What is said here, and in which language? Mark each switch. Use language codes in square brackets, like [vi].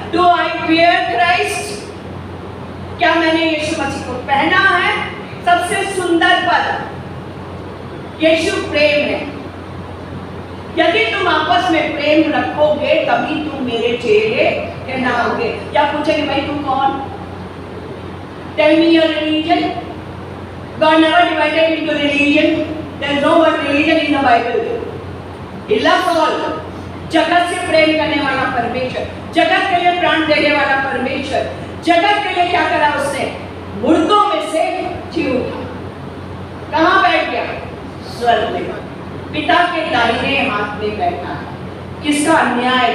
[en] Do I bear Christ? [hi] क्या मैंने यीशु मसीह को पहना है? सबसे सुंदर पद यीशु प्रेम है। यदि तुम आपस में प्रेम रखोगे तभी तुम मेरे चेले कहलाओगे। या पूछेंगे, भाई तुम कौन? [en] Tell me your religion. God never divided into religion. There is no word religion in the Bible. He loves all. [hi] जगत से प्रेम करने वाला परमेश्वर, जगत के लिए प्राण देने वाला परमेश्वर, जगत के लिए क्या करा उसने? मुर्दों में से जी उठा। कहां बैठ गया? स्वर्ग में, पिता के दाहिने हाथ में बैठा है। किसका अन्याय?